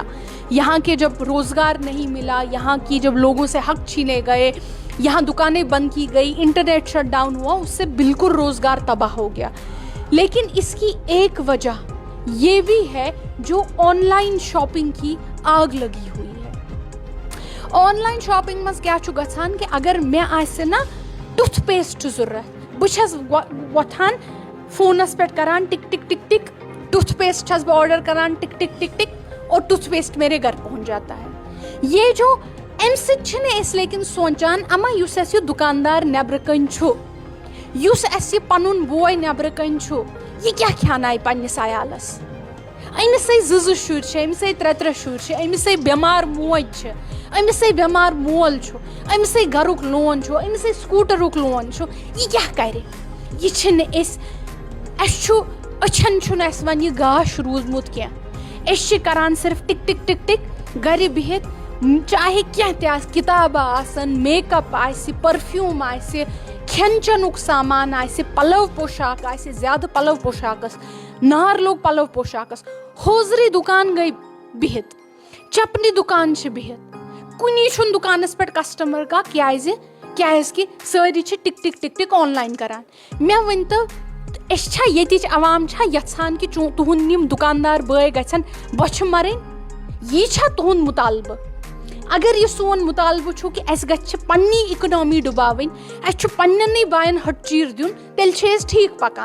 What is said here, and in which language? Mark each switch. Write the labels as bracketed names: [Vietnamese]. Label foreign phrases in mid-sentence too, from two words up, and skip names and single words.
[Urdu] یہاں کے جب روزگار نہیں ملا، یہاں کی جب لوگوں سے حق چھینے گئے، یہاں دکانیں بند کی گئی، [English] internet shutdown [Urdu] ہوا، اس سے بالکل روزگار تباہ ہو گیا. لیکن اس کی ایک وجہ یہ بھی ہے جو [English] online shopping [Urdu] کی آگ لگی ہوئی ہے. [English] online shopping [Kashmiri] مز کیا چھُ گژھان کہ اگر میں آسہِ نا ٹُتھ پیسٹ ضرورت، بہٕ چھَس وۄتھان فونس پہ کران ٹک ٹک ٹک ٹک، ٹوتھ پیسٹ چھس بہ آرڈر کران ٹک ٹک ٹک ٹک، [Urdu] اور ٹوتھ پیسٹ میرے گھر پہنچ جاتا ہے. [Kashmiri] یہ جو امہ سۭتۍ چھِنہٕ أسۍ لیکن سونچان اما یُس اَسہِ یہِ دُکاندار نیبرٕ کَنۍ چھُ، یُس اَسہِ یہِ پَنُن بوے نیبرٕ کَنۍ چھُ، یہِ کیٛاہ کھیٛانایہِ پنٛنِس عیالَس. أمِسٕے زٕ شُرۍ چھِ، أمِسٕے ترٛےٚ شُرۍ چھِ، أمِسٕے بٮ۪مار موج چھِ، أمِسٕے بٮ۪مار مول چھُ، أمِسٕے گَرُک لون چھُ، أمِسٕے سکوٗٹرُک لون چھُ. یہِ کیٛاہ کَرِ؟ یہِ چھِنہٕ أسۍ، اَسہِ چھُ أچھن چھُنہٕ اَسہِ وۄنۍ یہِ گاش روٗدمُت کینٛہہ. أسۍ چھِ کَران صرف ٹِک ٹِک ٹِک ٹِک گَرِ بِہِتھ، چاہے کینٛہہ تہِ آسہِ، کِتابہٕ آسن، میک اپ آسہِ، پٔرفیوٗم آسہِ، کھٮ۪ن چٮ۪نُک سامان آسہِ، پَلو پوشاک آسہِ، زیادٕ پَلو پوشاکَس نار لوٚگ پَلو پوشاکَس، ہوزری دُکان گٔے بِہِتھ، چَپنہِ دُکان چھِ بِہِتھ، کُنی چھُنہٕ دُکانَس پٮ۪ٹھ کَسٹمر کانٛہہ. کیٛازِ کہِ سٲری چھِ ٹِک ٹِک ٹِک ٹِک آن لایِن کَران. مےٚ ؤنۍتو، أسۍ چھا ییٚتِچ عوام چھا یَژھان کہِ تُہُنٛد یِم دُکاندار بٲے گژھن بۄچھِ مَرٕنۍ؟ یی چھا تُہُنٛد مُطالبہٕ؟ اگر یہِ سون مُطالبہٕ چھُ کہِ اَسہِ گژھِ پنٛنی اِکنامی ڈُباوٕنۍ، اَسہِ چھُ پنٛنٮ۪نٕے بایَن ہَٹہٕ دیُن، تیٚلہِ چھِ أسۍ ٹھیٖک پَکان.